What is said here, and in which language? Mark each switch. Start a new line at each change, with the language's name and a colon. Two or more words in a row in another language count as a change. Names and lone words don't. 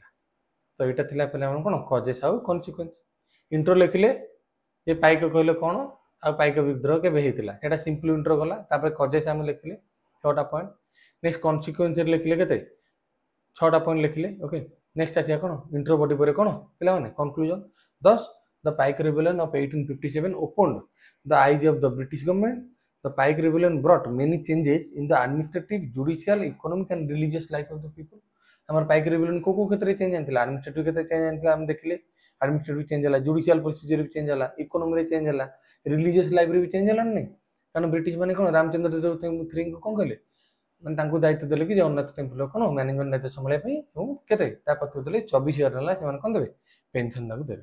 Odia: ତ ଏଇଟା ଥିଲା ପିଲାମାନେ କଣ କଜେସ୍ ଆଉ କନସିକ୍ୱେନ୍ସ। ଇଣ୍ଟ୍ରୋ ଲେଖିଲେ ଯେ ପାଇକ କହିଲେ କଣ ଆଉ ପାଇକ ବିଦ୍ରୋହ କେବେ ହେଇଥିଲା ସେଇଟା
English: simple intro
Odia: ଗଲା। ତାପରେ କଜେସ୍ ଆମେ ଲେଖିଲେ 6ଟା ପଏଣ୍ଟ।
English: next consequences
Odia: ଲେଖିଲେ କେତେ 6ଟା ପଏଣ୍ଟ ଲେଖିଲେ।
English: okay, next
Odia: ଆସିବା କଣ
English: intro body
Odia: ପରେ କଣ ପିଲାମାନେ କନକ୍ଲୁଜନ।
English: thus the Pike Rebellion of 1857 opened the eyes of the British government. The Pike Rebellion brought many changes in the administrative, judicial, economic and religious life of the people.
Odia: ଆମର ପାଇକ ରେଭିଲିୟନ କୋଉ କ୍ଷେତ୍ରରେ ଚେଞ୍ଜ ଆଣିଥିଲା, ଆଡମିନିଷ୍ଟ୍ରେଟିଭ କ୍ଷେତ୍ରରେ ଚେଞ୍ଜ ଆଣିଥିଲା ଆମେ ଦେଖିଲେ।
English: administrative change
Odia: ହେଲା,
English: judicial procedure
Odia: ବି ଚେଞ୍ଜ ହେଲା, ଇକୋନୋମିରେ ଚେଞ୍ଜ ହେଲା,
English: religious life
Odia: ବି ଚେଞ୍ଜ ହେଲାନି ନାହିଁ। କାରଣ ବ୍ରିଟିଶ ମାନେ କଣ ରାମଚନ୍ଦ୍ର ଦେବ ଥ୍ରୀଙ୍କୁ କଣ କଲେ ମାନେ ତାଙ୍କୁ ଦାୟିତ୍ୱ ଦେଲେ କି ଜଗନ୍ନାଥ ଟେମ୍ପୁଲ କଣ ମ୍ୟାନେଜମେଣ୍ଟ ଦାୟିତ୍ୱ ସମ୍ଭାଳିବା ପାଇଁ ଏବଂ କେତେ ତା ପତ୍ର ଦେଲେ 24,000 ହେଲା ସେମାନେ କଣ ଦେବେ ପେନସନ ତାକୁ ଦେବେ।